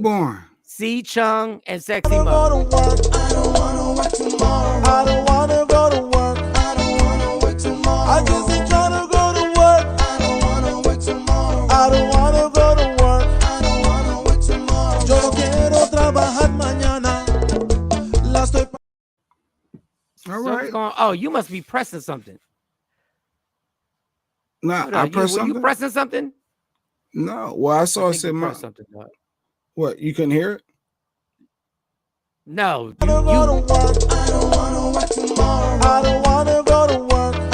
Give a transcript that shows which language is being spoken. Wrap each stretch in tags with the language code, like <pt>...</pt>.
<en>Born. C. Chung and Sexy I Mo. don't go to work. I don't wanna work tomorrow. I don't wanna go to work. I don't wanna work tomorrow. I just ain't tryna go to work. I don't wanna work tomorrow. I don't wanna go to work. I don't wanna work tomorrow.</en> <es>Yo no quiero trabajar mañana. La estoy.</es> <en>All right. Oh, you must be pressing something. Nah, I pressed something. You pressing something? No. Well, I saw it said my. Something, dog. What? You couldn't hear it? No. I don't go to work. I don't wanna work tomorrow. I don't wanna go to work.</en>